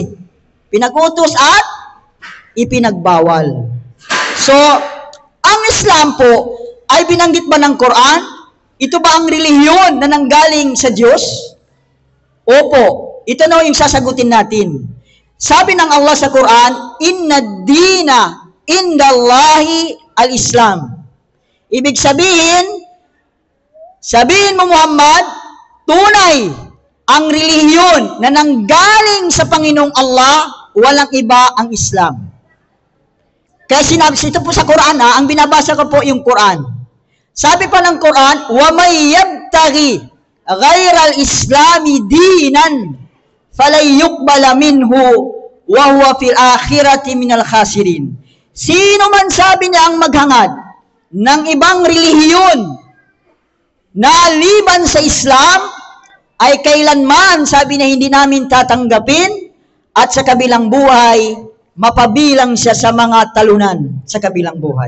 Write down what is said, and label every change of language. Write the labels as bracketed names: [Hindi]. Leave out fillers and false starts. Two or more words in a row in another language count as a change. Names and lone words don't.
[Filipino] Pinag-utos at ipinagbawal. So, ang Islam po, ay binanggit ba ng Quran? Ito ba ang relihiyon na nanggaling sa Diyos? Opo. Ito na yung sasagutin natin. Sabi ng Allah sa Quran, [Arabic] إن الدين عند الله الإسلام. [Filipino] Ibig sabihin mo Muhammad, tunay ang relihiyon na nanggaling sa Panginoong Allah, walang iba ang Islam. Kaya sinabi ito po sa Quran, ang binabasa ko po yung Quran. Sabi pa ng Quran, [Arabic] ومن يبتغ غير الإسلام دينا فلن يقبل منه وهو في الآخرة من الخاسرين. [Filipino] Sino man sabi niya ang maghangad ng ibang relihiyon na liban sa Islam, ay kailanman, sabi na hindi namin tatanggapin, at sa kabilang buhay, mapabilang siya sa mga talunan sa kabilang buhay.